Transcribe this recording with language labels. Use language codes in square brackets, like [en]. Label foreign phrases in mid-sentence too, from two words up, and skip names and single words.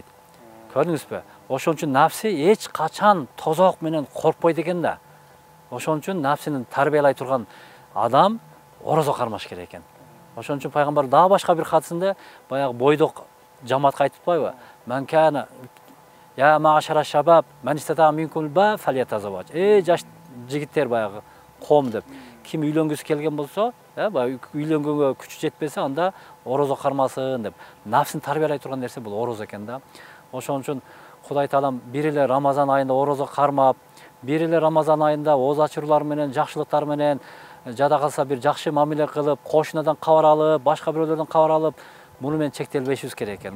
[ky] Көрдүңүзбү? Ошон үчүн нафси эч качан тозок менен коркпойт экен да. Ошон үчүн нафсини тарбиялай турган адам орозо кармаш керек экен. Ошон үчүн пайгамбар дагы башка бир хадисинде баягы бойдок жамаатка айтып атпайбы? [ar] من كان يا معشر الشباب من استطاع منكم الباءة فليتزوج. [ky] Жаш жигиттер баягы коом деп. Ким үйлөнгүсү келген болсо, баягы үйлөнгөнгө күчү жетпесе, анда орозо кармасын деп. Нафсин тарбиялай турган нерсе бул орозо экен да. Ошон үчүн Кудай Таалам бир эле Рамазан айында орозо кармап, бир эле Рамазан айында ооз ачыруулар менен, жакшылыктар менен, жада калса бир жакшы мамиле кылып, кошунадан кабар алып, башка бирөөлөрдөн кабар алып, муну менен чектелбешибиз керек экен.